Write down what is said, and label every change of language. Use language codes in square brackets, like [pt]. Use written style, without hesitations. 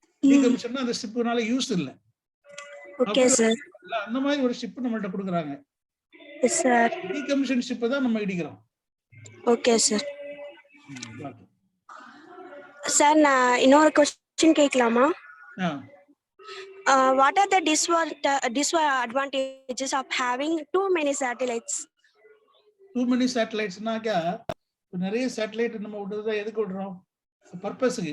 [ta] Decommission அந்த ஷிப்புனால use இல்லை. அந்த மாதிரி ஒரு ஷிப் நம்மள்ட்ட கொடுக்குறாங்க. டீகமிஷன் ஷிப் தான் நம்ம இடிக்கிறோம். Okay sir. சார் நான் இன்னொரு क्वेश्चन கேட்கலாமா? [en] What are the disadvantages of having too many satellites? Too many satellites- [ta] னாக்க நிறைய சேட்டலைட் நம்ம விடுறத எதுக்கு விடுறோம்? பர்பஸுக்கு.